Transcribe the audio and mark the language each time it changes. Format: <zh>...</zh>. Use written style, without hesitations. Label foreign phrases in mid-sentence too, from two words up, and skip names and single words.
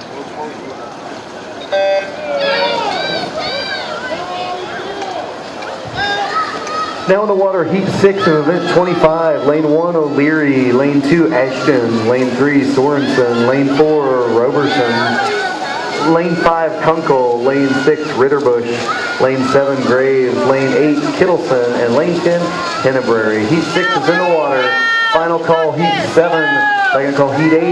<en>Now in the water, heat 6 of event 25. Lane 1, O'Leary. Lane 2, Ashton. Lane 3, Sorensen. Lane 4, Roberson. Lane 5, Kunkel. Lane 6, Ritterbusch. Lane 7, Graves. Lane 8, Kittleson. And Lane 10, Henneberry. Heat 6 is in the water. Final call, Heat 7. Second call, Heat 8.</en>